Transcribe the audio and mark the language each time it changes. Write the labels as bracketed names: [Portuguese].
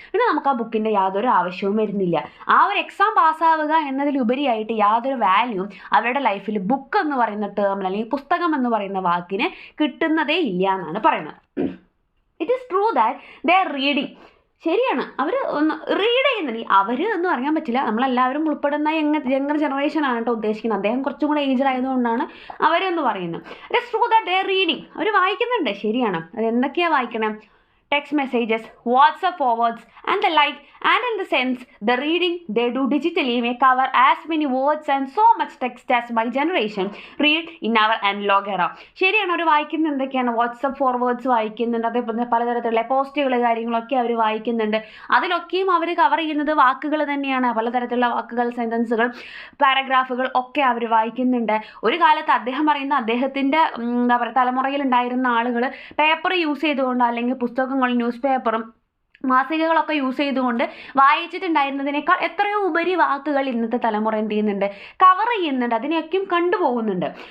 [Malayalam] പിന്നെ നമുക്ക് ആ ബുക്കിൻ്റെ യാതൊരു ആവശ്യവും വരുന്നില്ല. ആ ഒരു എക്സാം പാസ്സാവുക എന്നതിലുപരിയായിട്ട് യാതൊരു വാല്യൂ അവരുടെ ലൈഫിൽ ബുക്ക് എന്ന് പറയുന്ന ടേമിൽ അല്ലെങ്കിൽ പുസ്തകം എന്ന് പറയുന്ന വാക്കിന് കിട്ടുന്നതേ ഇല്ല എന്നാണ് പറയുന്നത്. [English] It is true that they are reading. [Malayalam] ശരിയാണ്, അവർ ഒന്ന് റീഡ് ചെയ്യുന്നില്ല. അവർ എന്ന് പറയാൻ പറ്റില്ല, നമ്മളെല്ലാവരും ഉൾപ്പെടുന്ന യങ്ങർ ജനറേഷനാണ് കേട്ടോ ഉദ്ദേശിക്കുന്നത്. അദ്ദേഹം കുറച്ചും കൂടെ ഏജ്ഡ് ആയതുകൊണ്ടാണ് അവരെന്ന് പറയുന്നത്. [English] It is true that they are reading. [Malayalam] അവർ വായിക്കുന്നുണ്ട്, ശരിയാണ്. അത് എന്തൊക്കെയാണ് വായിക്കണം? [English] text messages, WhatsApp forwards and the like, and in the sense the reading they do digitally may cover as many words and so much text as my generation read in our analog era. [Malayalam] ശരിയാണ്, അവർ വായിക്കുന്ന എന്തൊക്കെയാണ്? WhatsApp forwards വായിക്കുന്നുണ്ട്, അതേപോലെ പലതരത്തിലുള്ള പോസ്റ്റുകൾ കാര്യങ്ങളൊക്കെ അവർ വായിക്കുന്നുണ്ട്. അതിലൊക്കെയും അവർ cover ചെയ്യുന്നത് വാക്കുകൾ തന്നെയാണ്. പലതരത്തിലുള്ള വാക്കുകൾ, സെൻറ്റൻസുകൾ, പാരഗ്രാഫുകൾ ഒക്കെ അവർ വായിക്കുന്നുണ്ട്. ഒരു കാലത്ത് അദ്ദേഹം പറയുന്ന അദ്ദേഹത്തിൻ്റെ എന്താ പറയുക തലമുറയിൽ ഉണ്ടായിരുന്ന ആളുകൾ പേപ്പർ യൂസ് ചെയ്തുകൊണ്ട് അല്ലെങ്കിൽ പുസ്തകങ്ങൾ ന്യൂസ് പേപ്പറും മാസികകളൊക്കെ യൂസ് ചെയ്തുകൊണ്ട് വായിച്ചിട്ടുണ്ടായിരുന്നതിനേക്കാൾ എത്രയോ ഉപരി വാക്കുകൾ ഇന്നത്തെ തലമുറ എന്ത് ചെയ്യുന്നുണ്ട്, കവർ ചെയ്യുന്നുണ്ട്, അതിനെയൊക്കെയും കണ്ടുപോകുന്നുണ്ട്.